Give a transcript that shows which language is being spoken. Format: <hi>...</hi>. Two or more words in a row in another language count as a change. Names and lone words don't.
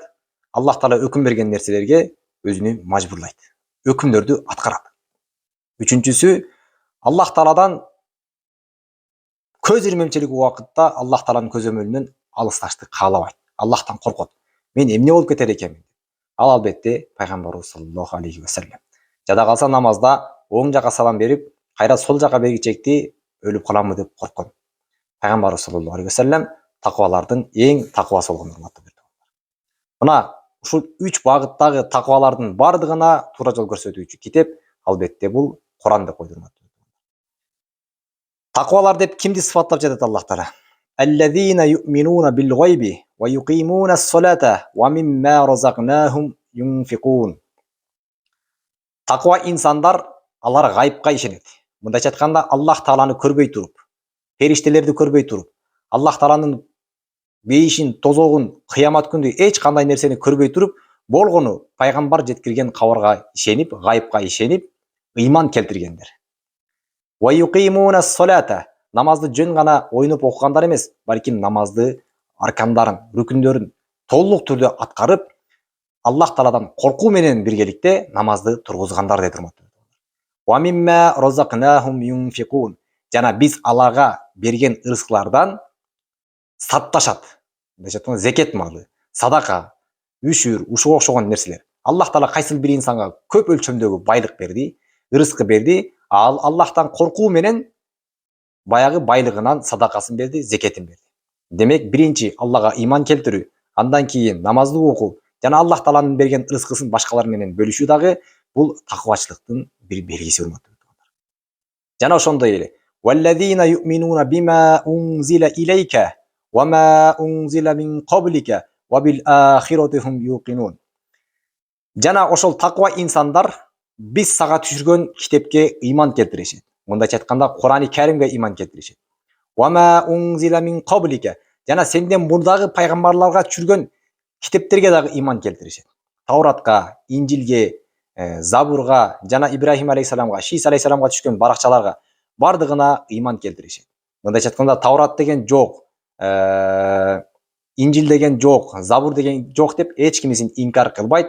<ky>Аллах Таала өкүм берген нерселерге өзүнү мажбурлайт. Өкүмдөрдү аткарат. Үчүнчүсү Аллах Тааладан көз ирмемчилик убакытта Аллах Тааланын көзөмөлүнөн алысташты каалабайт. Аллахтан коркот. Мен эмне болуп кетер экенмин? Ал албетте пайгамбарыбыз</ky> <ar>صلى الله عليه و سلم.</ar> <ky>Жада калса намазда оң жака салам берип, кайра сол жака бергичекти өлүп каламбы деп корккон. Пайгамбарыбыз</ky> <ar>صلى الله عليه و سلم</ar> <ky>таквалардын эң таквасы болгон урматтуу бирдиктер. Мына ушул 3 багыттагы таквалардын бардыгына туура жол көрсөтүүчү китеп албетте бул Куран деп койду урматтуу. Таквалар деп кимди сыфаттап жатат Аллах Таала?</ky> <ar>الذين يؤمنون بالغيب و يقيمون الصلاة و مما رزقناهم ينفقون.</ar> <ky>Таква инсандар, алар гайбка ишенет. Мындайча айтканда Аллах Тааланы көрбөй туруп, периштелерди көрбөй туруп, Аллах Тааланын бейишин, тозогун, кыямат күндү эч кандай нерсени көрбөй туруп, болгону пайгамбар жеткирген кабарга ишенип, гайбка ишенип, ыйман келтиргендер.</ky> <ar>و يقيمون الصلاة.</ar> <ky>Намазды жөн гана ойноп окугандар эмес, балким намазды аркандарын, рүкүндөрүн толук түрдө аткарып, Аллах Тааладан коркуу менен биргеликте намазды тургузгандар дейт урматтуу.</ky> <ar>و مما رزقناهم ينفقون.</ar> <ky>Жана биз аларга берген ырыскылардан сатташат. Зекет малы, садака, үшүр, ушуга окшогон нерселер. Аллах Таала кайсыл бир инсанга көп өлчөмдөгү байлык берди, ырыскы берди, ал Аллахтан коркуу менен баягы байлыгынан садакасын берди, зекетин берди. Демек, биринчи Аллага иман келтирүү, андан кийин намазды окуу, жана Аллах Тааланын берген ырыскысын башкалар менен бөлүшүү дагы бул таквачылыктын бир белгиси урматтуу. Жана ошондой эле</ky> <ar>والذين يؤمنون بما أنزل إليك و ما أنزل من قبلك و بالآخرة هم يوقنون.</ar> <ky>Жана ошол таква инсандар биз сага түшүргөн китепке иман келтиришет. Мындайча айтканда Курани Каримге иман келтиришет.</ky> <ar>و ما أنزل من قبلك.</ar> <ky>Жана сенден мурдагы пайгамбарларга түшүргөн китептерге дагы иман келтиришет. Тауратка, Инжилге, Забурга, жана Ибрахим алейхиссаламга, Шис алейхиссаламга түшкөн баракчаларга бардыгына иман келтиришет. Мындайча айтканда Таурат деген жок, Инжил деген жок, Забур деген жок деп эч кимисин инкар кылбайт.</ky>